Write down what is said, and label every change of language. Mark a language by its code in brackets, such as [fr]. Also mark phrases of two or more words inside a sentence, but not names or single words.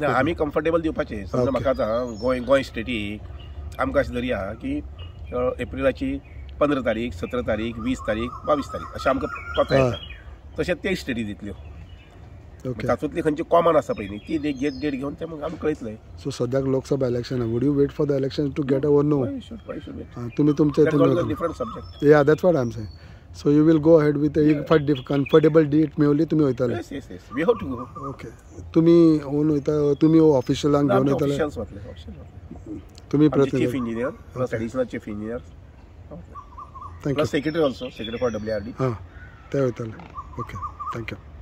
[kok] आमी कम्फर्टेबल दिवपाचे. समजा म्हाका आतां गोंय स्टेटी आमकां अशें धरया की एप्रिलाची 15 तारीख, 17 तारीख, 20 तारीख, 22 तारीख अशें आमकां कोता येता. तशें ते स्टेटी दितल्यो. तातूंतली खंयची कॉमन आसा पळय न्ही ती डेट घेवन ते आमकां कळयतले. [en] सो सद्याक लोकसभा इलेक्शन would you wait for the election to get our no? [kok] तुमी तुमचे [en] different subject. Yeah that's what I am saying. So you will go ahead with एक comfortable date [kok] मेळ्ळी तुमी वयतले? [en] Yes we have to go. ओके. [kok] तुमी ओन वयता तुमी ऑफिशियलांक घेवन वयतले? तुमी [en] chief engineer plus additional chief engineer थँक्यू. Secretary also secretary for WRD. [kok] हां ते वयतले. [en] Okay. Thank you.